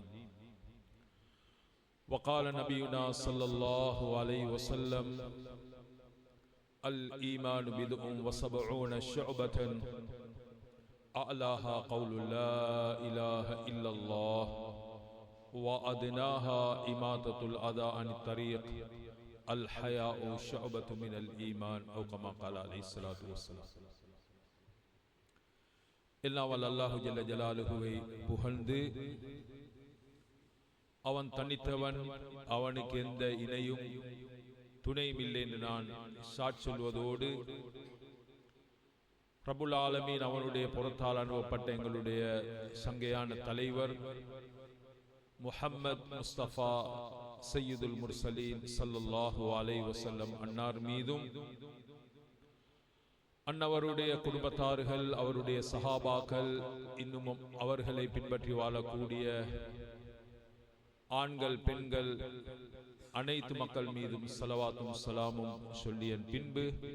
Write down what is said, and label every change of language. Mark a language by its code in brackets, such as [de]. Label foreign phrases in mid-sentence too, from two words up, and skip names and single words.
[ar] وقال نبينا صلى الله عليه وسلم الإيمان بضع وسبعون شعبة أعلاها قول لا إله إلا الله وأدناها إماتة الأذى عن الطريق الحياء شعبة من الإيمان أو كما قال عليه الصلاة والسلام. [ta] எல்லாம் வல்ல [ar] الله جل جلاله [ta] புகழ்ந்து அவன் தனித்தவன், அவனுக்கு எந்த இணையும் துணையும் இல்லை என்று நான் சாட்சி சொல்வதோடு [ar] رب العالمين [ta] அவனுடைய புறத்தால் அனுப்பப்பட்ட எங்களுடைய சங்கையான தலைவர் முஹம்மத் முஸ்தபா [ar] سيد المرسلين صلى الله عليه وسلم [ta] அன்னார் மீதும் அன்னவருடைய குடும்பத்தார்கள், அவருடைய சஹாபாக்கள், இன்னும் அவர்களை பின்பற்றி வாழக்கூடிய ஆண்கள் பெண்கள் அனைத்து மக்கள் மீதும் ஸலவாத்தும் ஸலாமும் சொல்லிய பின்பு